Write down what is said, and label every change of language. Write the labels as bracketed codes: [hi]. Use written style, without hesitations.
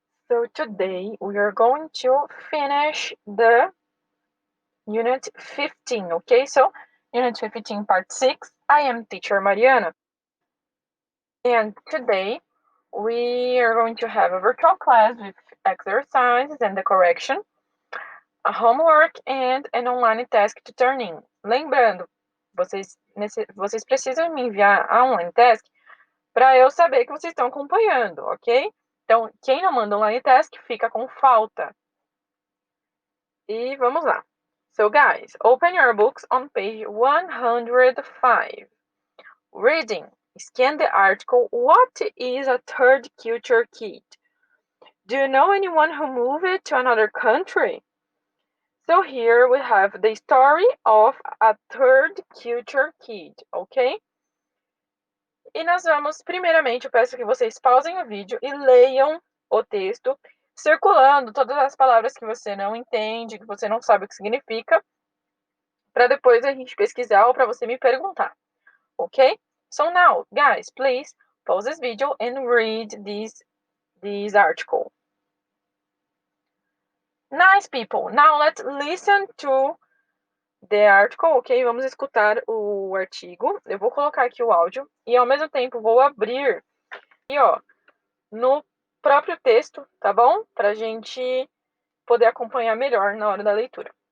[en] So today we are going to finish the Unit 15, okay? So Unit 15, Part 6. I am teacher Mariana. And today we are going to have a virtual class with exercises and the correction, a homework and an online task to turn in. [pt] Lembrando, vocês precisam me enviar a online task para eu saber que vocês estão acompanhando, ok? Então, quem não manda online task fica com falta. E vamos lá. [en] So, guys, open your books on page 105. Reading. Scan the article, What is a third culture kid? Do you know anyone who moved to another country? So here we have the story of a third culture kid, ok? [pt] E nós vamos, primeiramente, eu peço que vocês pausem o vídeo e leiam o texto, circulando todas as palavras que você não entende, que você não sabe o que significa, para depois a gente pesquisar ou para você me perguntar, ok? [en] So now, guys, please pause this video and read this article. Nice, people. Now let's listen to the article, ok? [pt] Vamos escutar o artigo. Eu vou colocar aqui o áudio e ao mesmo tempo vou abrir aqui, ó, no próprio texto, tá bom? Pra gente poder acompanhar melhor na hora da leitura.